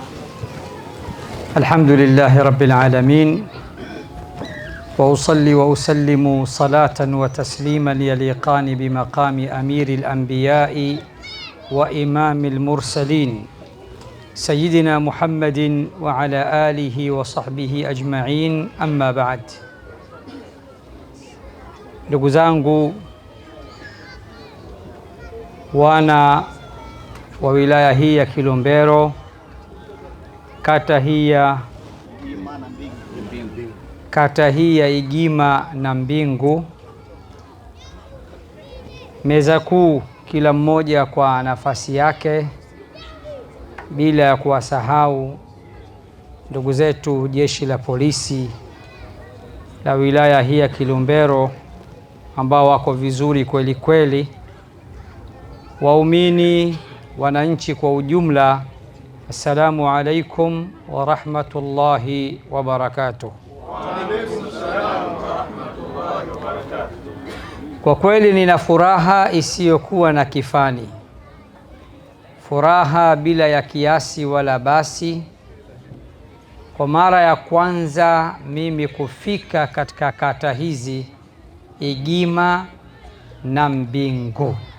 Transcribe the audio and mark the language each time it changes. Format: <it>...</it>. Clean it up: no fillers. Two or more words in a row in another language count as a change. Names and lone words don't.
<ar>الحمد لله رب العالمين، وأصلي وأسلم صلاة وتسليما يليقان بمقام أمير الأنبياء وإمام المرسلين سيدنا محمد وعلى آله وصحبه أجمعين. أما بعد.</ar> <sw>Ndugu zangu wana wa wilaya hii ya Kilombero, kata hii ya Igima na Mbingu, meza kuu, kila mmoja kwa nafasi yake, bila ya kuwasahau ndugu zetu jeshi la polisi la wilaya hii ya Kilombero ambao wako vizuri kweli kweli, waumini, wananchi kwa ujumla.</sw> <ar>السلام عليكم ورحمة الله وبركاته. وعليكم السلام ورحمة الله وبركاته.</ar> <sw>Kwa kweli nina furaha isiyokuwa na kifani, furaha bila ya kiasi wala basi. Kwa mara ya kwanza mimi kufika katika kata hizi Igima na Mbingu.</sw>